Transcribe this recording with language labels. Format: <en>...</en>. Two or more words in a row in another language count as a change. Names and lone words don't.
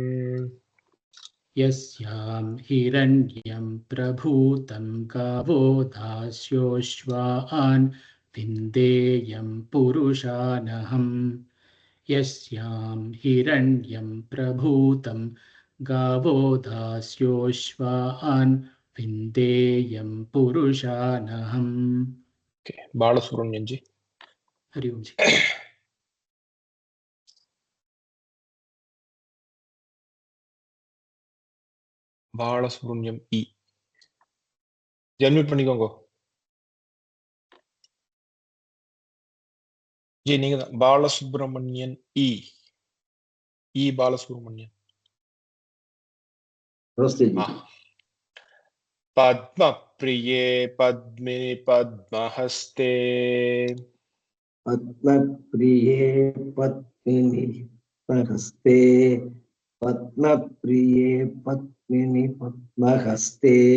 <sa>यस्यां हिरण्यं प्रभूतं गावो दास्योश्वान् विन्देयं पुरुषानहम् यस्यां हिरण्यं प्रभूतं गावो दास्योश्वान् विन्देयं पुरुषानहम् बालसुब्रह्मण्यन जी हरि ओम जी</sa> <ta>பாலசுப்ரமணியம் இ அன்மியூட் பண்ணிக்கோங்க ஜி நீங்க தான் பாலசுப்ரமணியன் இ பாலசுப்ரமணியன்</ta> <sa>पद्मप्रिये पद्मिनि पद्महस्ते पद्मप्रिये पद्मिनि पद्महस्ते पद्मप्रिये पद्मिनि पद्महस्ते</sa>